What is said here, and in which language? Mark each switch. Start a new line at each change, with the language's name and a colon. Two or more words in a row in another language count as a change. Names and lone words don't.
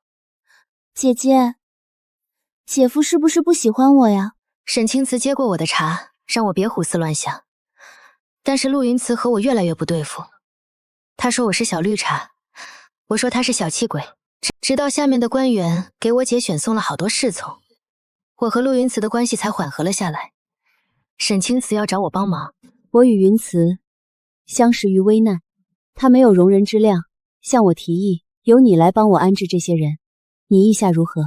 Chinese: 姐姐，姐夫是不是不喜歡我呀？沈清慈接過我的茶，讓我別胡思亂想。但是陸雲慈和我越來越不對付。他說我是小綠茶，我說他是小氣鬼。直到下面的官員給我姐選送了好多侍從，我和陸雲慈的關係才緩和了下來。沈清慈要找我幫忙。我與雲慈相識於危難，他沒有容人之量，向我提議由你來幫我安置這些人，你意下如何？